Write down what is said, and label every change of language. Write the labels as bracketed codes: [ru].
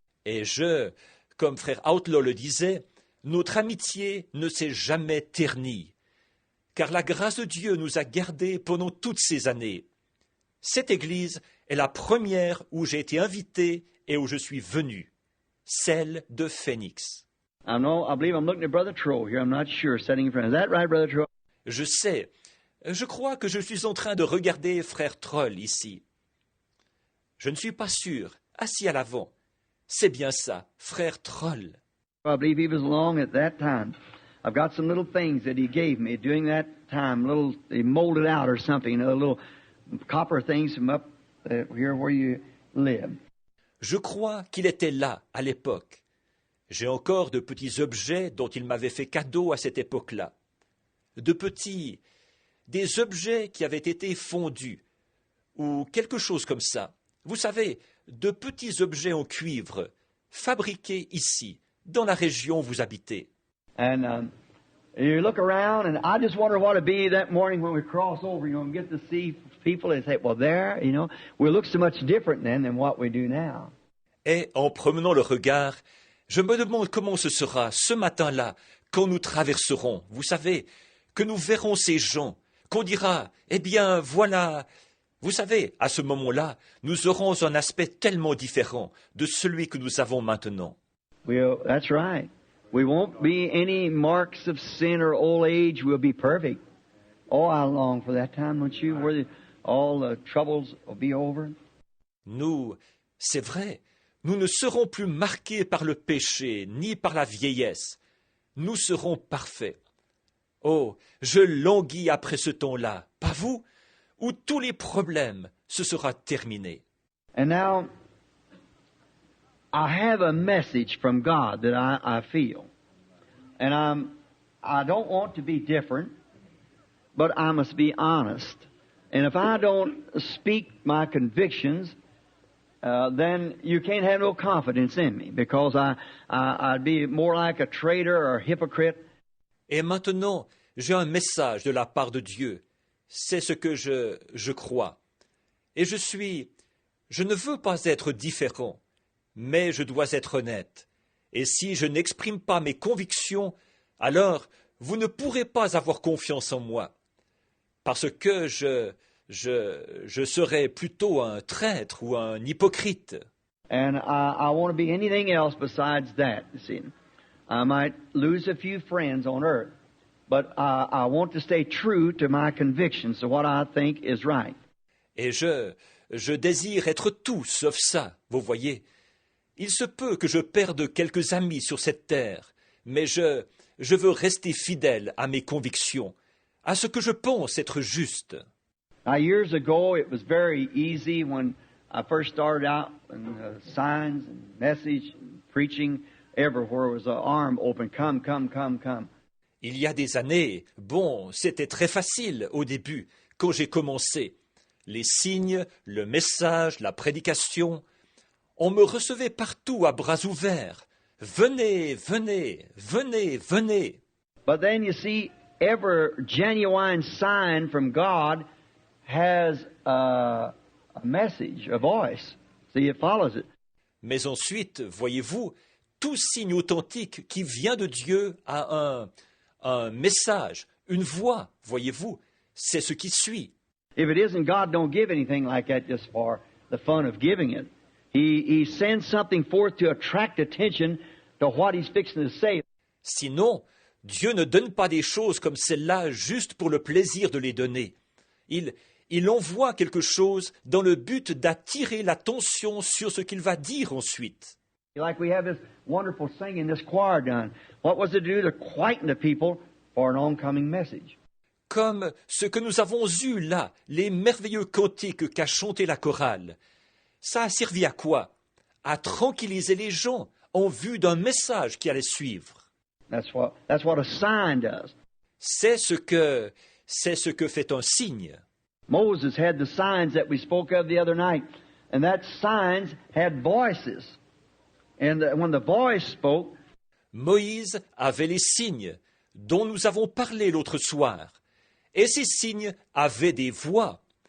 [fr] Et comme frère Outlaw le disait, notre amitié ne s'est jamais ternie, car la grâce de Dieu nous a gardés pendant toutes ces années. Cette Église est la première où j'ai été invité et où je suis venu, celle de Phoenix. [en] I believe I'm looking at Brother Troll here. I'm not sure, sitting in front. Is that right, Brother Troll? [fr] Je sais. Je crois que je suis en train de regarder frère Troll ici. Je ne suis pas sûr. Assis à l'avant. C'est bien ça, frère Troll. [en] I believe he was along at that time. I've got some little things that he gave me during that time. They molded out or something. Little copper things from up here where you live. [fr] Je crois qu'il était là à l'époque. J'ai encore de petits objets dont il m'avait fait cadeau à cette époque-là. Des objets qui avaient été fondus, ou quelque chose comme ça. Vous savez, de petits objets en cuivre, fabriqués ici, dans la région où vous habitez. [en] And you look around, and I just wonder what it'd be that morning when we cross over, and get to see people and say, well, there, we look so much different then than what we do now. [fr] Et en promenant le regard, je me demande comment ce sera ce matin-là, quand nous traverserons, vous savez, que nous verrons ces gens, qu'on dira, eh bien, voilà. Vous savez, à ce moment-là, nous aurons un aspect tellement différent de celui que nous avons maintenant. [en] Well, that's right. We won't be any marks of sin or old age. We'll be perfect. Oh, I long for that time, don't you, where all the troubles will be over. [fr] C'est vrai, nous ne serons plus marqués par le péché, ni par la vieillesse. Nous serons parfaits. Oh, je languis après ce temps-là, pas vous, où tous les problèmes se seront terminés. [en] And now, I have a message from God that I feel. And I don't want to be different, but I must be honest. And if I don't speak my convictions, then you can't have no confidence in me, because I'd be more like a traitor or a hypocrite. [fr] Et maintenant, j'ai un message de la part de Dieu. C'est ce que je crois. Et je ne veux pas être différent, mais je dois être honnête. Et si je n'exprime pas mes convictions, alors vous ne pourrez pas avoir confiance en moi. Parce que je serais plutôt un traître ou un hypocrite. [en] And I want to be anything else besides that, you see. I might lose a few friends on earth, but I want to stay true to my convictions, to what I think is right. [fr] Et je désire être tout sauf ça, vous voyez. Il se peut que je perde quelques amis sur cette terre, mais je veux rester fidèle à mes convictions, à ce que je pense être juste. [en] Now, years ago, it was very easy when I first started out in signs and message and preaching. Everywhere was an arm open. Come, come, come, come. [fr] Il y a des années, c'était très facile au début, quand j'ai commencé. Les signes, le message, la prédication, on me recevait partout à bras ouverts. Venez, venez, venez, venez. [en] But then you see, every genuine sign from God has a message, a voice. See, it follows it. [fr] Mais ensuite, voyez-vous, tout signe authentique qui vient de Dieu a un message, une voix, voyez-vous, c'est ce qui suit. [en] If it isn't, God don't give anything like that just for the fun of giving it. He sends something forth to attract attention to what He's fixing to say. [fr] Sinon, Dieu ne donne pas des choses comme celle-là juste pour le plaisir de les donner. Il il envoie quelque chose dans le but d'attirer l'attention sur ce qu'il va dire ensuite. [en] Like we have this wonderful singing this choir done. What was it to do? To quieten the people for an oncoming message. [fr] Comme ce que nous avons eu là, les merveilleux cantiques qu'a chanté la chorale. Ça a servi à quoi? À tranquilliser les gens en vue d'un message qui allait suivre. [en] That's what a sign does. [fr] C'est ce que fait un signe. [en] Moses had the signs that we spoke of the other night, and that signs had voices. And when the voice spoke, [fr] Moïse avait les signes dont nous avons parlé l'autre soir. Et ces signes avaient des voix.